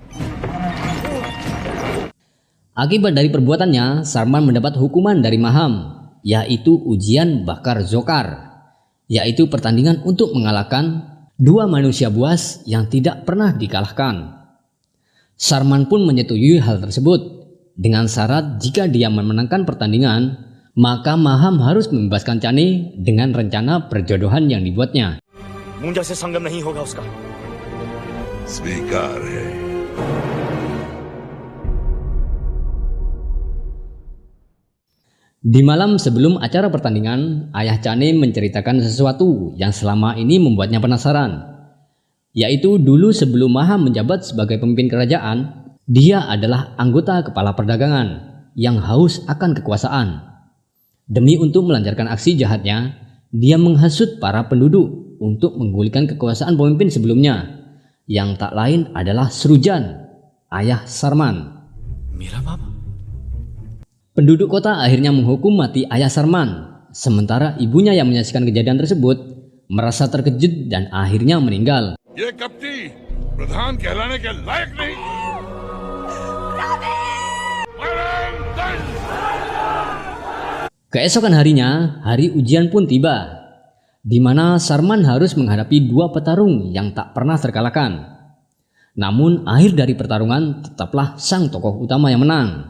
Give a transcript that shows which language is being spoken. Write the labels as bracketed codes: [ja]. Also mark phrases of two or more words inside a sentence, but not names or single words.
[id] Akibat dari perbuatannya, Sarman mendapat hukuman dari Maham, yaitu ujian bakar Zokar, yaitu pertandingan untuk mengalahkan dua manusia buas yang tidak pernah dikalahkan. Sarman pun menyetujui hal tersebut dengan syarat jika dia memenangkan pertandingan, maka Maham harus membebaskan Chani dengan rencana perjodohan yang dibuatnya. [hi] मुंजा से संगम नहीं होगा उसका। स्वीकार है। [id] Di malam sebelum acara pertandingan, ayah Chani menceritakan sesuatu yang selama ini membuatnya penasaran. Yaitu dulu sebelum Maham menjabat sebagai pemimpin kerajaan, dia adalah anggota kepala perdagangan yang haus akan kekuasaan. Demi untuk melancarkan aksi jahatnya, dia menghasut para penduduk untuk menggulingkan kekuasaan pemimpin sebelumnya, yang tak lain adalah Srujan, ayah Sarman. [hi] मेरा मामा? [id] Penduduk kota akhirnya menghukum mati ayah Sarman, sementara ibunya yang menyaksikan kejadian tersebut merasa terkejut dan akhirnya meninggal. [hi] ये कपटी प्रधान कहलाने के लायक नहीं। [id] Keesokan harinya, hari ujian pun tiba, di mana Sarman harus menghadapi dua petarung yang tak pernah terkalahkan. Namun akhir dari pertarungan tetaplah sang tokoh utama yang menang.